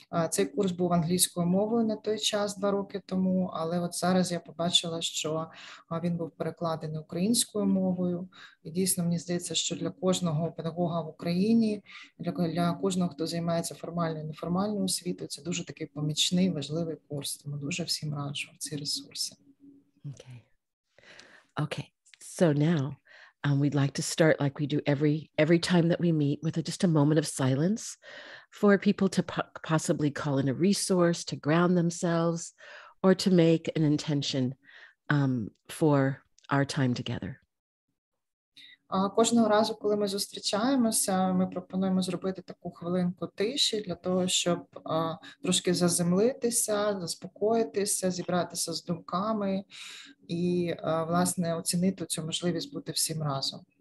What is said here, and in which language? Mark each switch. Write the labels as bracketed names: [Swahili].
[Ukrainian] Цей курс був англійською мовою на той час, 2 роки тому, але от зараз я побачила, що він був перекладений українською мовою. І дійсно, мені здається, що для кожного педагога в Україні, для кожного, хто займається формальною і неформальною освітою, це дуже такий помічний, важливий курс. Тому дуже всім раджу ці ресурси. [English] Okay. So now we'd like to start like we do every time that we meet with just a moment of silence for people to possibly call in a resource, to ground themselves, or to make an intention for our time together. [Ukrainian] Кожного разу, коли ми зустрічаємося, ми пропонуємо зробити таку хвилинку тиші для того, щоб трошки заземлитися, заспокоїтися, зібратися з думками і, власне, оцінити цю можливість бути всім разом.